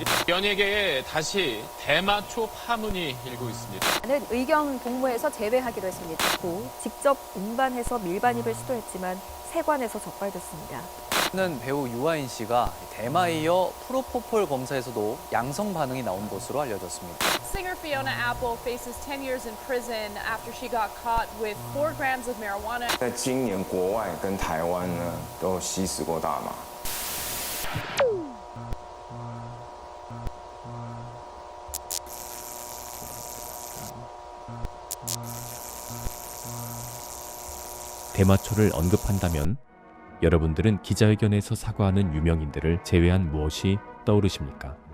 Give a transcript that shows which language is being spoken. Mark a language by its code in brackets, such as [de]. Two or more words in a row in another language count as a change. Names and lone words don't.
[ko] 연예계에 다시 대마초 파문이 일고 있습니다. 는 의경 복무에서 제외하기로 했습니다. 또 직접 운반해서 밀반입을 시도했지만 세관에서 적발됐습니다. 는 배우 유아인 씨가 대마에 이어 프로포폴 검사에서도 양성 반응이 나온 것으로 알려졌습니다. [en] Singer Fiona Apple faces 10 years in prison after she got caught with 4 grams of marijuana. [zh] 在今年国外跟台湾呢都有吸食过大麻。 [ko] 대마초를 언급한다면 여러분들은 기자회견에서 사과하는 유명인들을 제외한 무엇이 떠오르십니까?